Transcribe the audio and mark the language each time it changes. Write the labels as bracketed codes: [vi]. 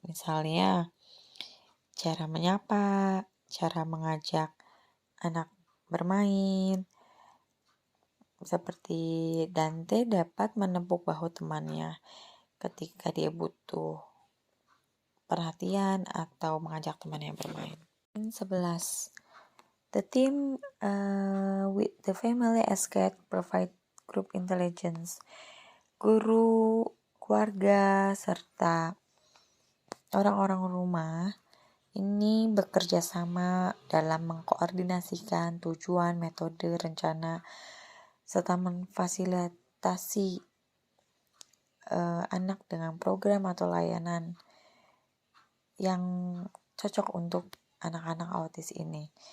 [id] Misalnya cara menyapa, cara mengajak anak bermain. Seperti Dante dapat menepuk bahu temannya ketika dia butuh perhatian atau mengajak temannya bermain. 11. [en] The team with the family as guide provide group intelligence. [id] Guru, keluarga, serta orang-orang rumah ini bekerja sama dalam mengkoordinasikan tujuan, metode, rencana, serta memfasilitasi anak dengan program atau layanan yang cocok untuk anak-anak autis ini.